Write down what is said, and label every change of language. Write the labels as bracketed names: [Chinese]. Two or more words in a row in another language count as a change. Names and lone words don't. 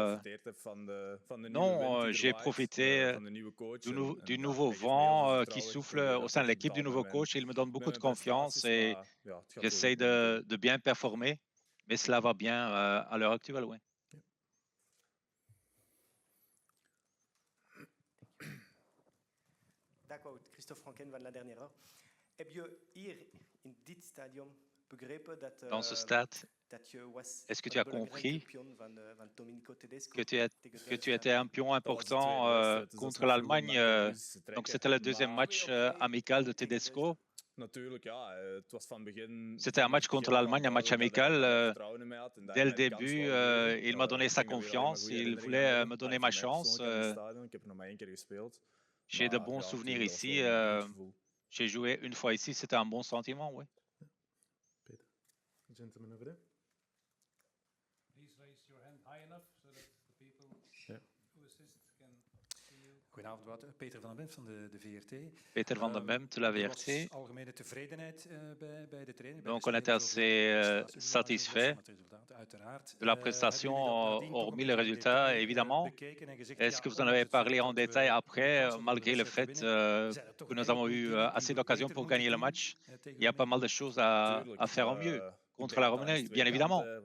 [French] Non, j'ai profité du nouveau vent qui souffle au sein de l'équipe, du nouveau coach. Il me donne beaucoup de confiance et j'essaie de bien performer, mais cela va bien à l'heure actuelle, oui. D'accord, Christophe Franken van la dernière heure. [Dutch] Heb je hier in dit stadium begrepen dat [French] Dans ce stade, est-ce que tu as compris que tu étais un pion important contre l'Allemagne? Donc c'était le deuxième match amical de Tedesco. C'était un match contre l'Allemagne, un match amical. Dès le début, il m'a donné sa confiance, il voulait me donner ma chance. J'ai de bons souvenirs ici. J'ai joué une fois ici, c'était un bon sentiment, oui. [English] Peter, gentleman over there. Please raise your hand high enough so that the people Yeah. who assist can see you. [Dutch] Goedenavond, Wouter. Peter van den Bemt van de VRT. [French] Peter van den Bemt de la VRT. [Dutch] Algemene tevredenheid bij de training. [French] Donc on était assez satisfait de la prestation, hormis le résultat, évidemment. Est-ce que vous en avez parlé en détail après, malgré le fait que nous avons eu assez d'occasions pour gagner le match? Il y a pas mal de choses à faire en mieux contre la Roumanie, bien évidemment.